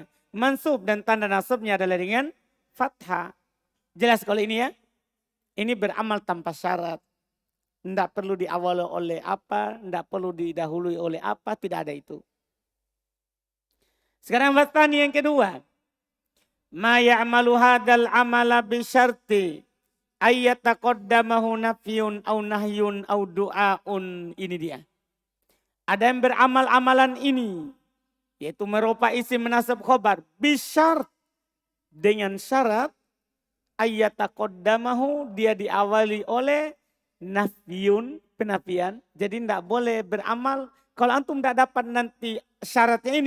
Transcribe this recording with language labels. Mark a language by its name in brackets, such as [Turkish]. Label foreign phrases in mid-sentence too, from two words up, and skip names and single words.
[Indonesian] Mansub dan tanda nasabnya adalah dengan fathah. Jelas kalau ini ya? Ini beramal tanpa syarat. Tidak perlu diawali oleh apa, tidak perlu didahului oleh apa, tidak ada itu. Sekarang batani yang kedua. [Arabic] ما يعمل هذا العمل بشرط أن يتقدمه نفي أو نهي أو دعاء. [Indonesian] Ini dia. Ada yang beramal amalan ini. Yaitu merupa isim menasab khobar. Bisyart. Dengan syarat. Ayyataqaddamahu. Dia diawali oleh nafyun. Penafian. Jadi tidak boleh beramal. Kalau antum tidak dapat nanti syaratnya ini.